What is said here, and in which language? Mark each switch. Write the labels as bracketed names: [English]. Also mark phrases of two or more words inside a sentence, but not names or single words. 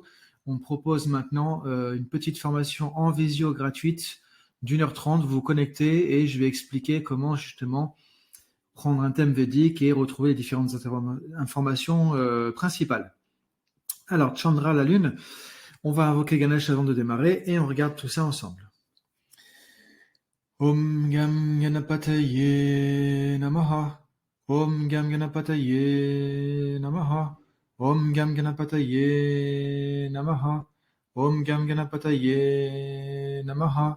[French] On propose maintenant une petite formation en visio gratuite d'1h30. Vous vous connectez et je vais expliquer comment justement prendre un thème védique et retrouver les différentes informations principales. Alors, Chandra, la Lune, on va invoquer Ganesh avant de démarrer et on regarde tout ça ensemble. [Sanskrit] Om Gam Ganapataye Namaha. Om Gam Ganapataye Namaha. Om Gam Ganapataye Namaha. Om Gam Ganapataye Namaha.